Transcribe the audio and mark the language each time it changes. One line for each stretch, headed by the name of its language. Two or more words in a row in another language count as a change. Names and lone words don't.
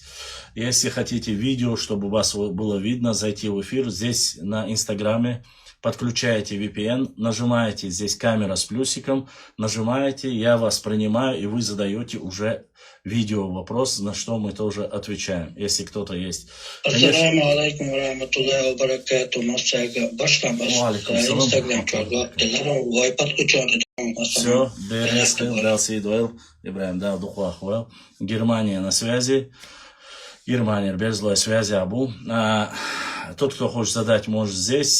Russian: Если хотите видео, чтобы у вас было видно, зайти в эфир, здесь на Инстаграме, подключаете VPN, нажимаете здесь камера с плюсиком, нажимаете, я вас принимаю, и вы задаете уже видео вопрос, на что мы тоже отвечаем, если кто-то есть.
Arabic: السلام عليكم رحمة الله وبركاته.
Russian: Все, Ибраим, да, духуахуэл. Германия на связи. Германия, без злой связи, Абу. Тот, кто хочет задать, может здесь.